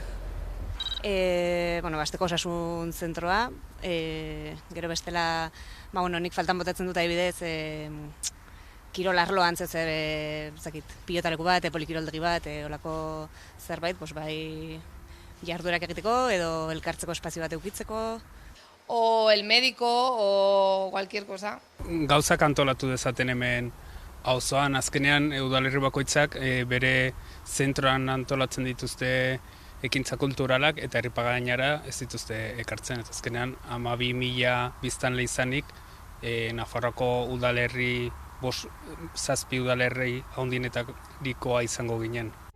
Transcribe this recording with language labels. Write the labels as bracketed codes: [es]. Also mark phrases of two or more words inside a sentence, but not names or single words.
[eu] Asteko osasun zentroa, gero bestela, nik faltan botatzen dut adibidez, kirol arloan pilotaleku bat, polikiroldegi bat, olako zerbait, bai jarduerak egiteko edo elkartzeko espazio bat eukitzeko. [es] O el médico o cualquier cosa. [eu] Gauzak antolatu dezaten hemen auzoan, azkenean udalerri bakoitzak bere zentroan antolatzen dituzte ekintza kulturalak eta Erripagainara ez dituzte ekartzen. Eta azkenean 12.000 biztanle izanik Nafarroako udalerri 7 udalerri handinetarikoa izango ginen.